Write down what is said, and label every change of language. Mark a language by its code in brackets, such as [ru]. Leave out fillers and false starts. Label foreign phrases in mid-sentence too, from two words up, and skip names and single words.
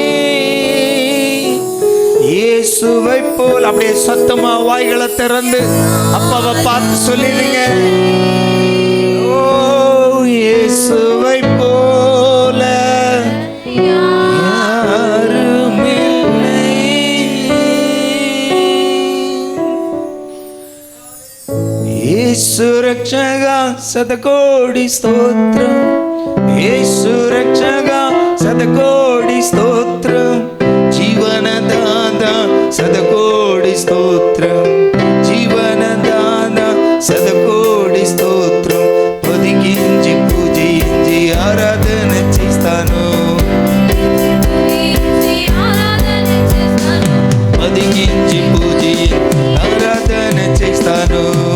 [ta] இயேசுவை போல். அப்படியே சத்தமா வாய்களை திறந்து அப்பாவை பார்த்து சொல்லிடுங்க. ஓ, இயேசுவை போல யாரும் இல்லை. [kn] ಯೇಸು ರಕ್ಷಕ ಶತಕೋಟಿ ಸ್ತೋತ್ರ. ಯೇಸು ರಕ್ಷಕ ಶತಕೋಟಿ ಸ್ತೋತ್ರ. ಜೀವನದಾದ ಶತಕೋಟಿ ಸ್ತೋತ್ರ. [te] ಜೀವನದಾದ శతకోటి స్తోత్రం. పొదిగించి పూజించి ఆరాధన చేస్తాను. పొదిగించి పూజించి ఆరాధన చేస్తాను.